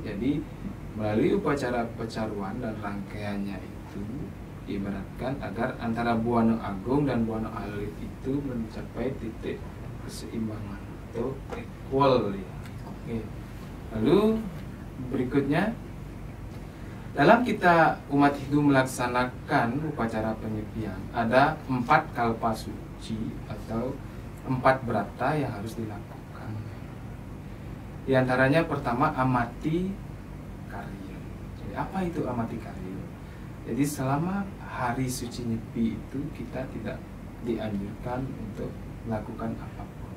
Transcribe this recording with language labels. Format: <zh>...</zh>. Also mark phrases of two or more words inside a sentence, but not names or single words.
<id>Jadi melalui upacara pecaruan dan rangkaiannya itu diibaratkan agar antara Buana Agung dan Buana Alit itu mencapai titik keseimbangan atau equal ya. Oke. Lalu berikutnya, dalam kita umat Hindu melaksanakan upacara penyepian, ada 4 kalpa suci atau 4 brata yang harus dilakukan. Di antaranya pertama amati karya. Jadi apa itu amati karya? Jadi selama hari suci Nyepi itu kita tidak dianjurkan untuk melakukan apapun.</id>